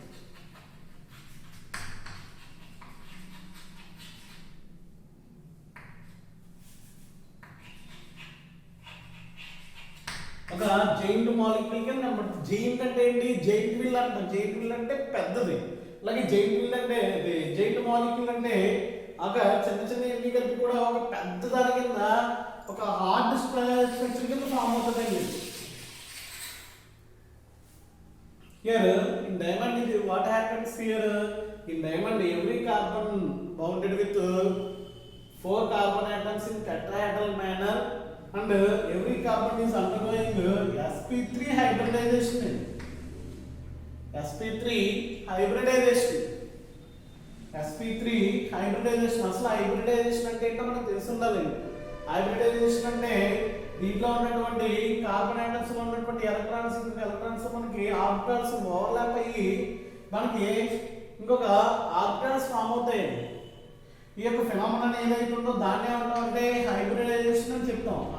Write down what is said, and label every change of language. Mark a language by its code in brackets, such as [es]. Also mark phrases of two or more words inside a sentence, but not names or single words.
[te] ఒక [en] giant molecule [te] కింద కనబడుతుంది. జైంట్ అంటే ఏంటి [en] giant wheel [te] అంటాం. [en] giant wheel [te] అంటే పెద్దది. అలాగే [en] giant wheel [te] అంటే [en] giant molecule [te] అంటే ఒక చిన్న ఎన్ని కలిపి కూడా ఒక పెద్ద దాని కింద ఒక [en] hard structure [te] కింద ఫామ్ అవుతుంది. [en] Here in diamond what happens here? In diamond every carbon bounded with 4 carbon atoms in tetrahedral manner and every carbon is undergoing sp3 hybridization. sp3 hybridization. sp3 hybridization [te] అసలు hybridization అంటే ఏంటో మనకు తెలిసి ఉండాలి. hybridization అంటే దీంట్లో ఉన్నటువంటి [en] carbon atoms [te] లో ఉన్నటువంటి ఎలక్ట్రాన్స్ మనకి [en] orbitals overlap [te] అయ్యి మనకి ఇంకొక ఆర్బిటాల్స్ ఫామ్ అవుతాయి. ఈ యొక్క ఫినామినన్ ఏదైతే ఉందో దాన్ని ఏమంటాం అంటే హైబ్రిడైజేషన్ అని చెప్తాం.